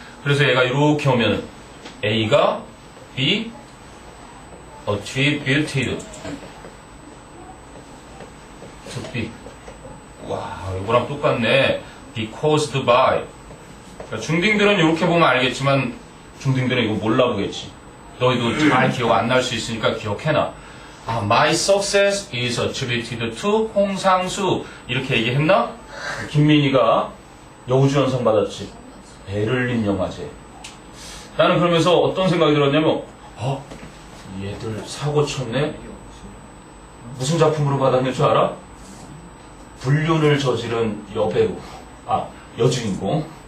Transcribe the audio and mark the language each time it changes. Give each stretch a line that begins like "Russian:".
Korean: 그래서 얘가 이렇게 오면 A가 B attributed to B. 와, 이거랑 똑같네.
English: be caused by.
Korean: 그러니까 중딩들은 이렇게 보면 알겠지만 중딩들은 이거 몰라보겠지. 너희도 잘 기억 안 날 수 있으니까 기억해놔.
English: My success is attributed to 홍상수.
Korean: 이렇게 얘기했나? 김민희가 여우주연상 받았지. 베를린 영화제. 나는 그러면서 어떤 생각이 들었냐면, 얘들 사고 쳤네? 무슨 작품으로 받았는 줄 알아? 불륜을 저지른 여배우. 여주인공.